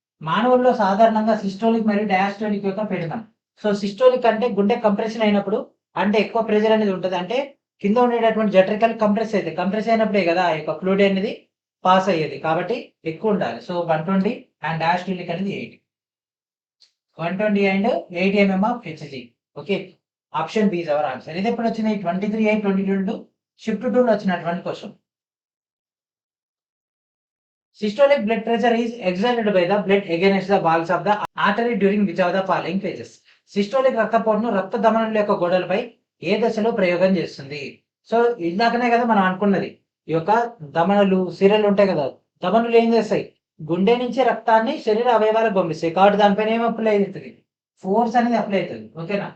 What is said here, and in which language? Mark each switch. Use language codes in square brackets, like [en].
[te] మానవుల్లో సాధారణంగా సిస్టోలిక్ మరియు డయాస్టోలిక్ యొక్క పీడనం. సో సిస్టోలిక్ అంటే గుండె కంప్రెషన్ అయినప్పుడు అంటే ఎక్కువ ప్రెజర్ అనేది ఉంటుంది, అంటే కింద ఉండేటటువంటి జట్రికల్ కంప్రెస్ అయితే కంప్రెస్ అయినప్పుడే కదా ఆ యొక్క ఫ్లూయిడ్ అనేది పాస్ అయ్యేది, కాబట్టి ఎక్కువ ఉండాలి. సో 120 అండ్ డయాస్టోలిక్ అనేది 80. 120 and 80 mm of HG. [en] Okay, option B is our answer. [te] ఇది ఎప్పుడు వచ్చింది, 23/8/2022 షిఫ్ట్ 2 లో వచ్చినటువంటి question. [en] Systolic blood pressure is exerted by the blood against the walls of the artery during which of the following phases. [te] Systolic రక్తపోటును రక్త ధమనుల యొక్క గోడలపై ఏ దశలో ప్రయోగం చేస్తుంది? సో ఇందాకనే కదా మనం అనుకున్నది, ఈ యొక్క ధమనులు సిరలు ఉంటాయి కదా, ధమనులు ఏం చేస్తాయి, గుండె నుంచి రక్తాన్ని శరీర అవయవాలకు పంపిస్తాయి, కాబట్టి దానిపైన ఏం అప్లై అవుతుంది, ఫోర్స్ అనేది అప్లై అవుతుంది. ఓకేనా?